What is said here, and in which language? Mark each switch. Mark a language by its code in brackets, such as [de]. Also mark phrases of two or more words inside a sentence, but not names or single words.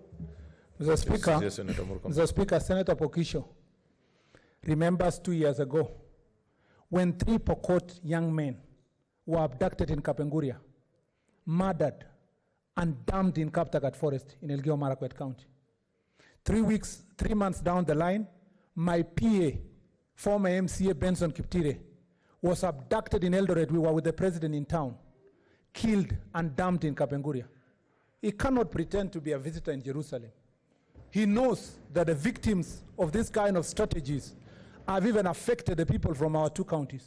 [en] Mr. Speaker, Yes, Senator Murkomen. Mr. Speaker, Senator Pokisho remembers 2 years ago when 3 Pokot young men were abducted in Kapenguria, murdered, and dumped in Kaptagat Forest in Elgeyo Marakwet County. 3 months down the line, my PA, former MCA Benson Kiptire, was abducted in Eldoret. We were with the president in town, killed and dumped in Kapenguria. He cannot pretend to be a visitor in Jerusalem. He knows that the victims of this kind of strategies have even affected the people from our 2 counties.